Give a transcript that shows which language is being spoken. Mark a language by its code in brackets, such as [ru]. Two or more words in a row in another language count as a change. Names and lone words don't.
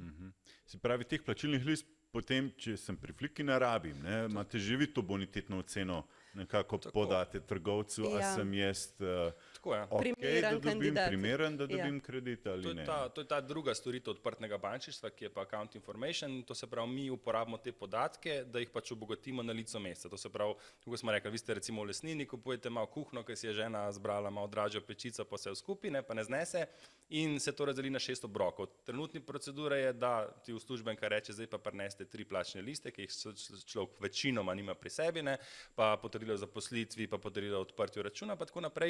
[sl] Se pravi, teh plačilnih list potem, če sem pri Fliki ne rabim, imate že vi to bonitetno oceno nekako podate trgovcu, a sem jaz primeren, da dobim kredit ali ne. To je ta druga storitev odprtega bančništva, ki je pa [en] account information. [sl] To se pravi, mi uporabimo te podatke, da jih pač obogatimo na licu mesta. To se pravi, kako smo rekli, vi ste recimo v lesnini, kupujete malo kuhno, ker si je žena zbrala malo dražjo pečico, pa se skupaj, pa ne znese in se to razdeli na 6 obrokov. Trenutni procedura je, da ti uslužbenka reče, zdaj pa prineste 3 plačne liste, ki jih človek večinoma nima pri sebi, pa potrdilo o zaposlitvi, pa potrdilo o odprtju računa, pa tako naprej.